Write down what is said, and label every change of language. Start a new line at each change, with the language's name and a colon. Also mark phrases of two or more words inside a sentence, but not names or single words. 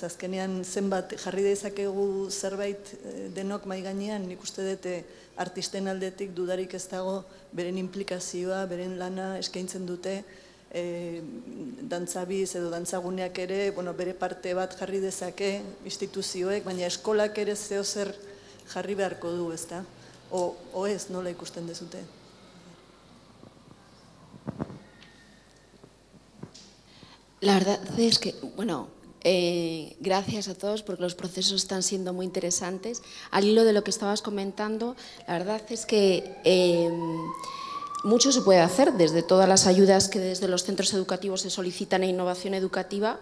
Basque: Azkenean zenbat jarri dezakegu zerbait denok mai gainean, nik uste dut artisten aldetik dudarik ez dago beren implikazioa, beren lana eskaintzen dute, dantzabiz edo dantzaguneak ere, bere parte bat jarri dezake instituzioek, baina eskolak ere zeo zer jarri beharko du, ez da? O ez, nola ikusten dezute?
Spanish: La verdad es que, bueno, gracias a todos porque los procesos están siendo muy interesantes. Al hilo de lo que estabas comentando, la verdad es que mucho se puede hacer desde todas las ayudas que desde los centros educativos se solicitan a innovación educativa.